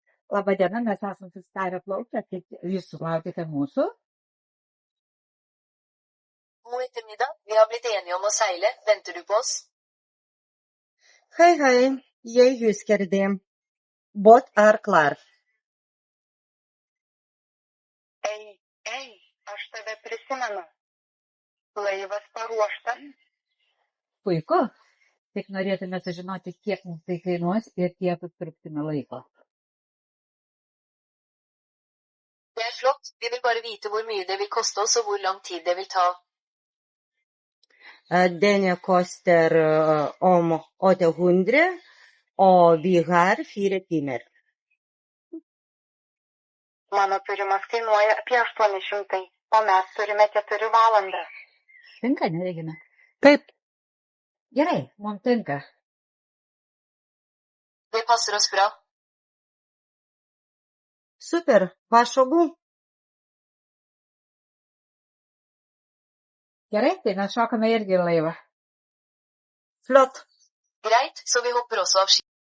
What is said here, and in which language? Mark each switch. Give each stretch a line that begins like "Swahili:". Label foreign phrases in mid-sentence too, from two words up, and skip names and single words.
Lithuanian: Labadiena, mes esame susitarę plaukti, tai jūs sulaukite mūsų.
Norwegian: God ettermiddag, vi har blitt enige om å seile. Venter du på oss? Hei, jeg husker det. Båt er klar.
Lithuanian: Ei, aš tave prisimenu. Laivas paruoštas. Puiku. Tik norėtume sužinoti, kiek mums tai kainuos ir kiek užtruksime laiko.
Norwegian: Det er flott, vi vil bare vite hvor mye det vil koste oss og hvor lang tid det vil ta. Den koster om 800, og vi har 4 timer.
Lithuanian: Mano turimas kainuoja apie 800, o mes turime 4 valandas. Tinka, neregina? Taip. Gerai, mums tinka.
Norwegian: Det passer oss bra.
Lithuanian: Super, pašagu. Gerai, tai mes šokame irgi į laivą.
Norwegian: Flott. Greit, så vi hopper også av ski.